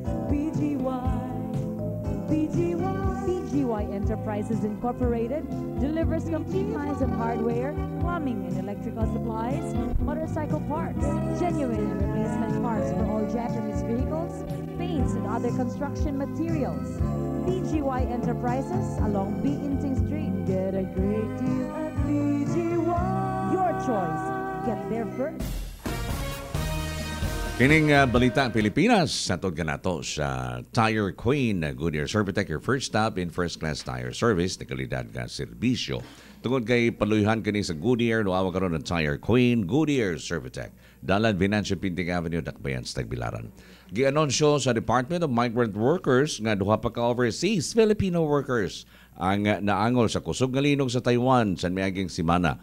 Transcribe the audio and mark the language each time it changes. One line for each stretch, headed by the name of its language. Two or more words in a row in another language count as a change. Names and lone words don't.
English: BGY Enterprises Incorporated delivers complete lines of hardware, plumbing and electrical supplies, motorcycle parts, genuine and replacement parts for all Japanese vehicles, paints and other construction materials. BGY Enterprises along Biinting Street. Get a great deal at BGY. Your choice. Get there first.
Cebuano: Kining balita Pilipinas, satod ka nato sa Tire Queen Goodyear Servitec,
English: your first stop in first-class tire service
Cebuano: na kalidad nga serbisyo. Tungod kay paluyhan kini sa Goodyear, nuawa karon ng Tire Queen Goodyear Servitec. Dalan Venancio Pinting Avenue, Dakbayan sa Tagbilaran. Gianonsyo sa Department of Migrant Workers nga duha pa ka
English: overseas Filipino workers
Cebuano: ang naangol sa kusog nga linog sa Taiwan sa miaging semana.